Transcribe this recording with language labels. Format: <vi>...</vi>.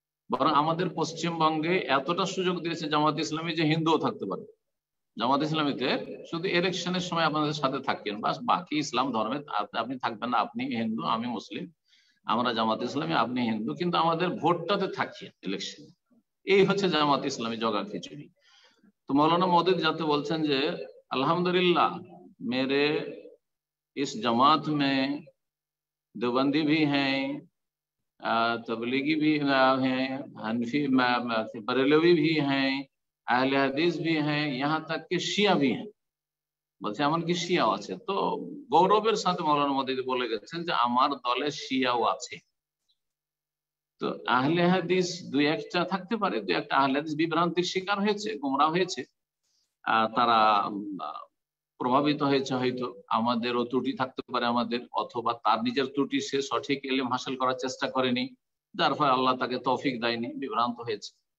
<bn>বরং আমাদের পশ্চিমবঙ্গে এতটা সুযোগ দিয়েছে জামাত ইসলামী যে হিন্দুও থাকতে পারে। জামাত ইসলামীতে শুধু ইলেকশনের সময় আপনাদের সাথে থাকেন, বাস, বাকি ইসলাম ধর্মে আপনি থাকবেন না। আপনি হিন্দু, আমি মুসলিম, আমরা জামাত ইসলামী, আপনি হিন্দু, কিন্তু আমাদের ভোটটাতে থাকি ইলেকশনে। এই হচ্ছে জামাত ইসলামী জগা খিচুড়ি। তো মৌলানা মওদুদ যাতে বলছেন যে</bn> <hi>अल्हम्दुलिल्लाह मेरे इस जमात में देवबंदी भी हैं, तबलीगी भी हैं, हनफी बरेलवी भी हैं, अहले हदीस भी हैं, यहाँ तक कि शिया भी हैं।</hi> <bn>বলছে এমনকি শিয়াও আছে। তো গৌরবের সাথে মৌলানা মওদুদ বলে গেছেন যে আমার দলে শিয়াও আছে। তো আহলে হাদিস 2-1টা থাকতে পারে, 2-1টা আহলে হাদিস বিভ্রান্তির শিকার হয়েছে, গোমরা হয়েছে, তারা প্রভাবিত হয়েছে, হয়তো আমাদেরও ত্রুটি থাকতে পারে আমাদের, অথবা তার নিজের ত্রুটি, সে সঠিক ইলম হাসিল করার চেষ্টা করেনি, যার ফলে আল্লাহ তাকে তৌফিক দেয়নি, বিভ্রান্ত হয়েছে।</bn>